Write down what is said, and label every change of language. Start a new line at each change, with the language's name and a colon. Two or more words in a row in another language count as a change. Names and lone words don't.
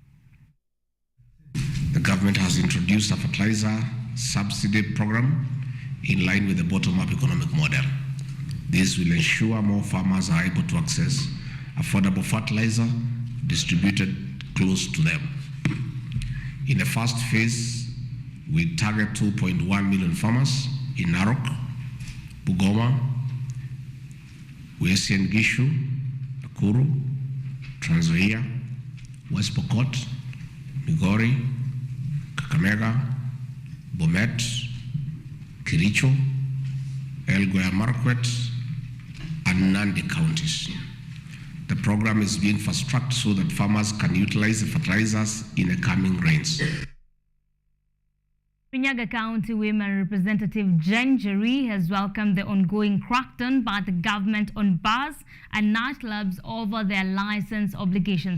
English: The government has introduced a fertilizer subsidy program in line with the bottom-up economic model. This will ensure more farmers are able to access affordable fertilizer distributed close to them. In the first phase, we target 2.1 million farmers in Narok, Bungoma, Uasin Gishu, Nakuru, Trans Nzoia, West Pokot, Migori, Kakamega, Bomet, Kericho, Elgeyo Marakwet, and Nandi counties. The program is being fast-tracked so that farmers can utilize the fertilizers in the coming rains. Kirinyaga County Women Representative Jen Jerry has welcomed the ongoing crackdown by the government on bars and nightclubs over their license obligations.